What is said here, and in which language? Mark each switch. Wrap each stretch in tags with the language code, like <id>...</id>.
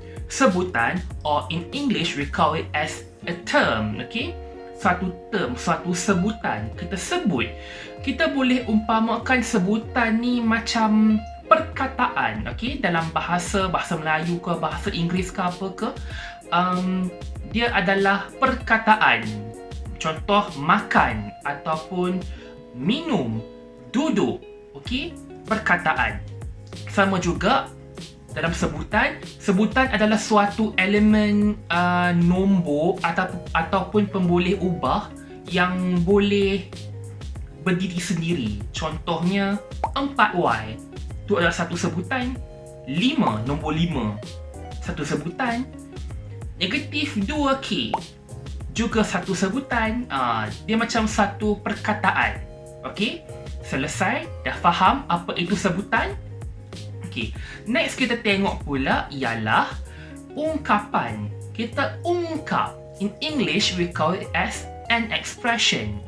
<en>Sebutan, or in English we call it as a term.</en> <ms>Okay? Suatu term, suatu sebutan. Kita sebut. Kita boleh umpamakan sebutan ni macam perkataan. Okay? Dalam bahasa Melayu ke, bahasa Inggeris ke apa ke, dia adalah perkataan. Contoh makan ataupun minum, duduk. Okay? Perkataan. Sama juga dalam sebutan adalah suatu elemen nombor ataupun pemboleh ubah yang boleh berdiri sendiri. Contohnya 4y itu adalah satu sebutan. 5, nombor 5, satu sebutan. Negatif 2k juga satu sebutan. Dia macam satu perkataan. Okey, selesai? Dah faham apa itu sebutan? Okay. Next kita tengok pula ialah ungkapan. Kita ungkap.</ms> <en>In English we call it as an expression.</en>